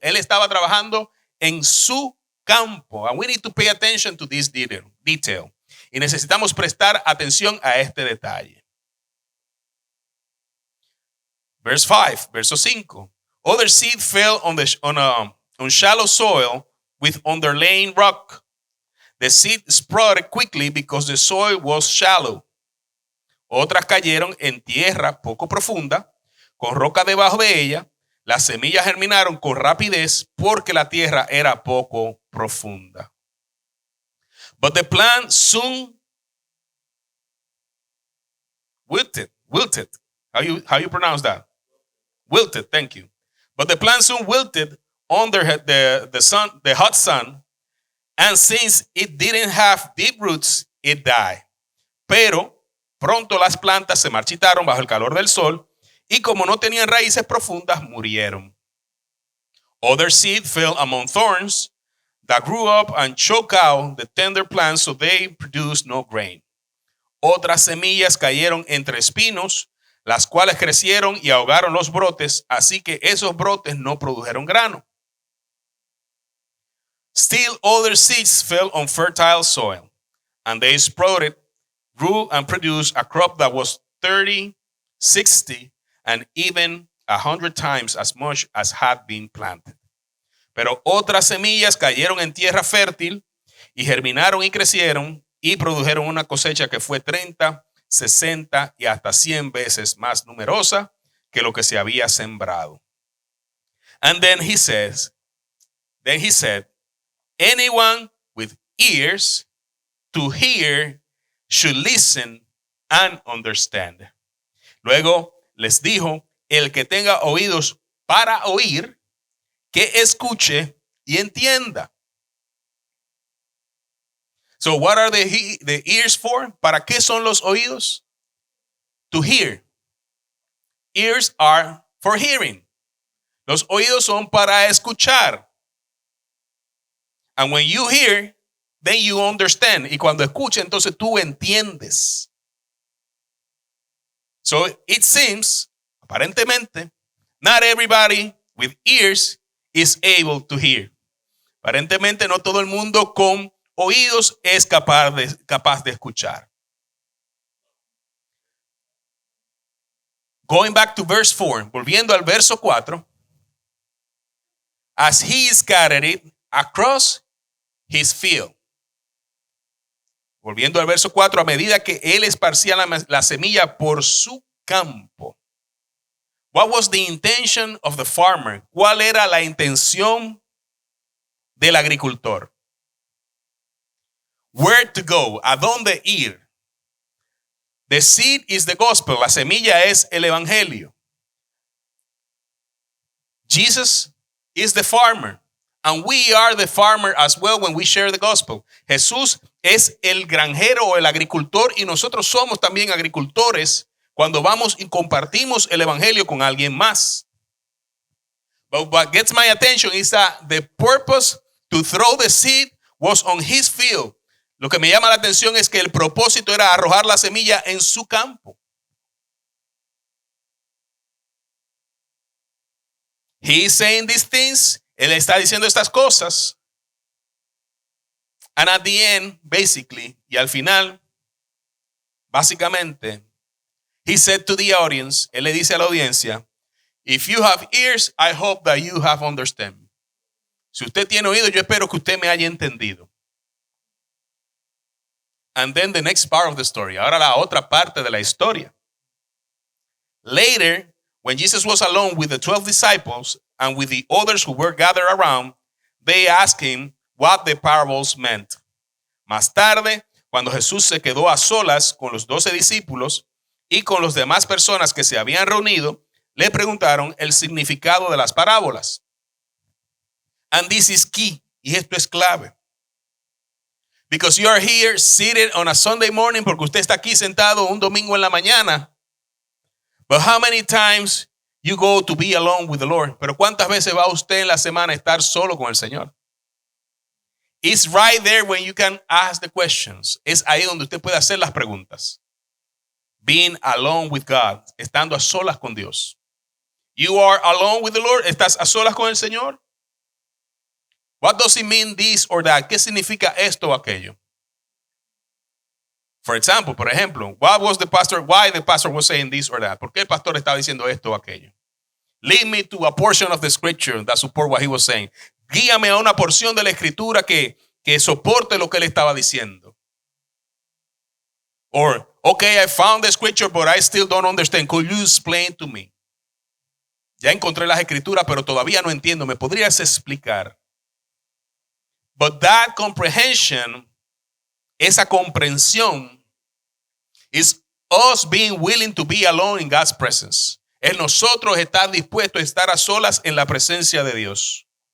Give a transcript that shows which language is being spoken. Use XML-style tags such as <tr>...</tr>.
<es>Él estaba trabajando en su campo.</es> <en>And we need to pay attention to this detail.</en> <es>Y necesitamos prestar atención a este detalle.</es> <en>Verse 5,</en> <es>verso 5.</es> <en>Other seed fell on shallow soil with underlaying rock. The seed sprouted quickly because the soil was shallow.</en> <es>Otras cayeron en tierra poco profunda, con roca debajo de ella. Las semillas germinaron con rapidez porque la tierra era poco profunda.</es> <en>But the plant soon wilted. How you pronounce that? Wilted, thank you. But the plant soon wilted under the hot sun, and since it didn't have deep roots, it died.</en> <es>Pero pronto las plantas se marchitaron bajo el calor del sol, y como no tenían raíces profundas, murieron.</es> <en>Other seed fell among thorns that grew up and choked out the tender plants, so they produced no grain.</en> <es>Otras semillas cayeron entre espinos, las cuales crecieron y ahogaron los brotes, así que esos brotes no produjeron grano.</es> <en>Still other seeds fell on fertile soil, and they sprouted, grew, and produced a crop that was 30, 60, and even 100 times as much as had been planted.</en> <es>Pero otras semillas cayeron en tierra fértil y germinaron y crecieron y produjeron una cosecha que fue 30, 60 y hasta 100 veces más numerosa que lo que se había sembrado.</es> <en>And then he said, anyone with ears to hear should listen and understand.</en> <es>Luego les dijo, el que tenga oídos para oír, que escuche y entienda.</es> <en>So what are the ears for?</en> <es>¿Para qué son los oídos?</es> <en>To hear. Ears are for hearing.</en> <es>Los oídos son para escuchar.</es> <en>And when you hear, then you understand.</en> <es>Y cuando escucha, entonces tú entiendes.</es> <en>So it seems,</en> <es>aparentemente,</es> <en>not everybody with ears is able to hear.</en> <es>Aparentemente no todo el mundo con oídos es capaz de escuchar.</es> <en>Going back to verse 4,</en> <es>volviendo al verso 4.</es> <en>As he scattered it across his field.</en> <es>Volviendo al verso 4, a medida que él esparcía la semilla por su campo.</es> <en>What was the intention of the farmer?</en> <es>¿Cuál era la intención del agricultor?</es> <en>Where to go?</en> <es>¿A dónde ir?</es> <en>The seed is the gospel.</en> <es>La semilla es el evangelio.</es> <en>Jesus is the farmer. And we are the farmer as well when we share the gospel.</en> <es>Jesús es el granjero o el agricultor y nosotros somos también agricultores cuando vamos y compartimos el evangelio con alguien más.</es> <en>But what gets my attention is that the purpose to throw the seed was on his field.</en> <es>Lo que me llama la atención es que el propósito era arrojar la semilla en su campo.</es> <en>He is saying these things.</en> <es>Él está diciendo estas cosas.</es> <en>And at the end, basically,</en> <es>y al final, básicamente,</es> <en>he said to the audience,</en> <es>él le dice a la audiencia,</es> <en>if you have ears, I hope that you have understand.</en> <es>Si usted tiene oído, yo espero que usted me haya entendido.</es> <en>And then the next part of the story.</en> <es>Ahora la otra parte de la historia.</es> <en>Later, when Jesus was alone with the 12 disciples and with the others who were gathered around, they asked him what the parables meant.</en> <es>Más tarde, cuando Jesús se quedó a solas con los 12 discípulos y con las demás personas que se habían reunido, le preguntaron el significado de las parábolas.</es> <en>And this is key,</en> <es>y esto es clave.</es> <en>Because you are here seated on a Sunday morning,</en> <es>porque usted está aquí sentado un domingo en la mañana.</es> <en>But how many times you go to be alone with the Lord?</en> <es>Pero ¿cuántas veces va usted en la semana a estar solo con el Señor?</es> <en>It's right there when you can ask the questions.</en> <es>Es ahí donde usted puede hacer las preguntas.</es> <en>Being alone with God,</en> <es>estando a solas con Dios.</es> <en>You are alone with the Lord,</en> <es>¿estás a solas con el Señor?</es> <en>What does it mean this or that?</en> <es>¿Qué significa esto o aquello?</es> <en>For example,</en> <es>por ejemplo,</es> <en>why the pastor was saying this or that?</en> <es>¿Por qué el pastor estaba diciendo esto o aquello?</es> <en>Lead me to a portion of the scripture that support what he was saying.</en> <es>Guíame a una porción de la escritura que soporte lo que él estaba diciendo.</es> <en>Or, okay, I found the scripture, but I still don't understand. Could you explain to me?</en> <es>Ya encontré las escrituras, pero todavía no entiendo. ¿Me podrías explicar?</es> <en>But that comprehension,</en> <es>esa comprensión,</es> <en>is us being willing to be alone in God's presence.</en> <es>Es nosotros estar dispuestos a estar a solas en la presencia de Dios.</es>